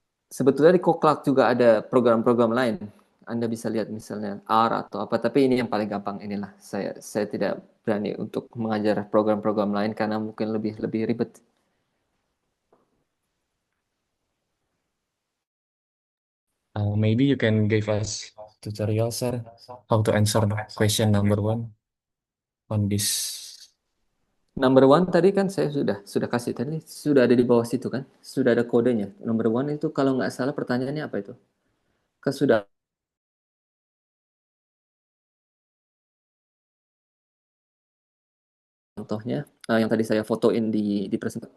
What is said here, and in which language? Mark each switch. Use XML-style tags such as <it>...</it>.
<id>Sebetulnya di kokalk juga ada program-program lain. Anda bisa lihat misalnya R atau apa, tapi ini yang paling gampang inilah. Saya tidak berani untuk mengajar program-program lain karena mungkin lebih ribet.</id> <en>Maybe you can give us tutorial, sir, how to answer question number 1 on this.</en> <id>Number 1 tadi kan saya sudah kasih tadi, sudah ada di bawah situ kan, sudah ada kodenya. Number 1 itu kalau nggak salah pertanyaannya apa itu? Sudah contohnya yang tadi saya fotoin di presentasi.</id>